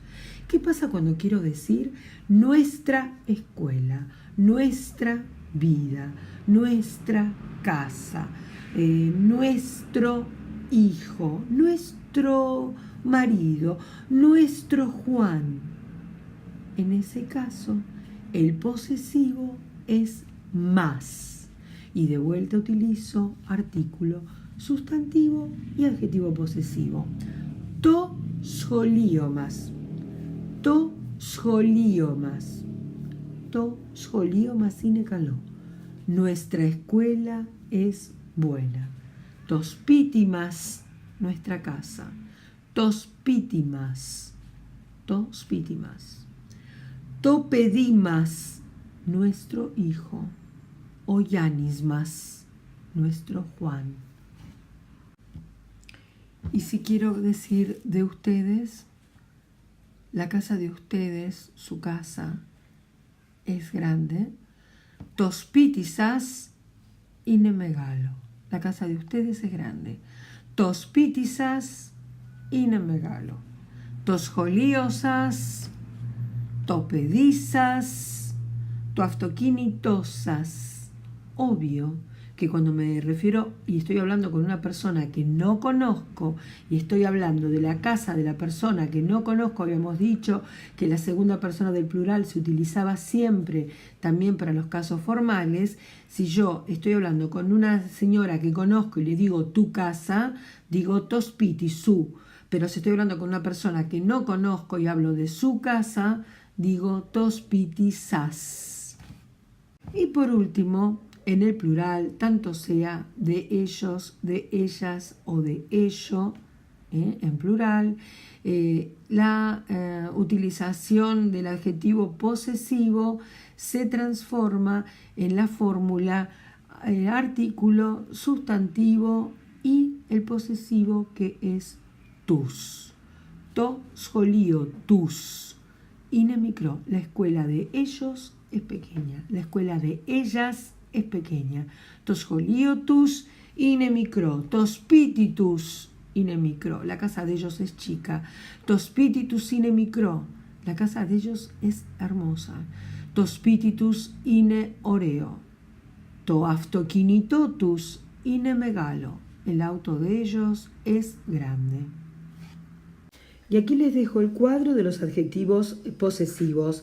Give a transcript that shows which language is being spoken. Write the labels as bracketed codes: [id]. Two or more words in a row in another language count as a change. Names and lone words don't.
[es] ¿Qué pasa cuando quiero decir nuestra escuela, nuestra vida, nuestra casa, nuestro hijo, nuestro marido, nuestro Juan? En ese caso, el posesivo es más. Y de vuelta utilizo artículo, sustantivo y adjetivo posesivo. [el] Το σχολείο μας. Το σχολείο μας. Το σχολείο μας είναι καλό. [es] Nuestra escuela es buena. [el] Το σπίτι μας, [es] nuestra casa. [el] Το σπίτι μας. Το σπίτι μας. Το παιδί μας, [es] nuestro hijo. [el] Ο Γιάννης μας, [es] nuestro Juan. Y si quiero decir de ustedes, la casa de ustedes, su casa, es grande. [el] Το σπίτι σας είναι μεγάλο. [es] La casa de ustedes es grande. [el] Το σπίτι σας είναι μεγάλο. Το σχολείο σας, το παιδί σας, το αυτοκίνητό σας. [es] Obvio que cuando me refiero y estoy hablando con una persona que no conozco y estoy hablando de la casa de la persona que no conozco, habíamos dicho que la segunda persona del plural se utilizaba siempre también para los casos formales. Si yo estoy hablando con una señora que conozco y le digo tu casa, digo [el] το σπίτι σου. [es] Pero si estoy hablando con una persona que no conozco y hablo de su casa, digo [el] το σπίτι σας. [es] Y por último, en el plural, tanto sea de ellos, de ellas o de ello, en plural, la utilización del adjetivo posesivo se transforma en la fórmula artículo, sustantivo y el posesivo que es τους. [el] Το σχολείο τους είναι μικρό. [es] La escuela de ellos es pequeña. La escuela de ellas es pequeña. [el] Το σχολείο τους είναι μικρό. Το σπίτι τους είναι μικρό. [es] La casa de ellos es chica. [el] Το σπίτι τους είναι μικρό. [es] La casa de ellos es hermosa. [el] Το σπίτι τους είναι ωραίο. Το αυτοκίνητό τους είναι μεγάλο. [es] El auto de ellos es grande. Y aquí les dejo el cuadro de los adjetivos posesivos.